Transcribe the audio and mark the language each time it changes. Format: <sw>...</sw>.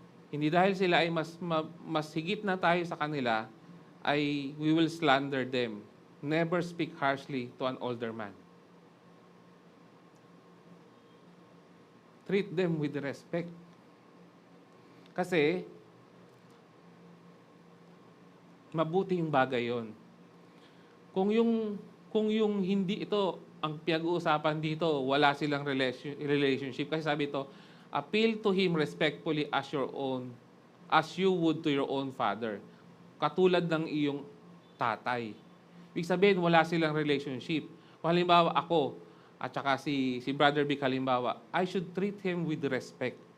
<tl>Hindi dahil sila ay mas higit na tayo sa kanila, ay</tl> <en>we will slander them. Never speak harshly to an older man. Treat them with respect.</en> <tl>Kasi, mabuti yung bagay yon. Kung yung hindi ito, ang pinag-uusapan dito, wala silang relationship. Kasi sabi ito,</tl> <en>appeal to him respectfully as you would to your own father.</en> <tl>Katulad ng iyong tatay. Ibig sabihin, wala silang relationship. Kung halimbawa ako, at saka si Brother Vic halimbawa,</tl> <en>I should treat him with respect.</en>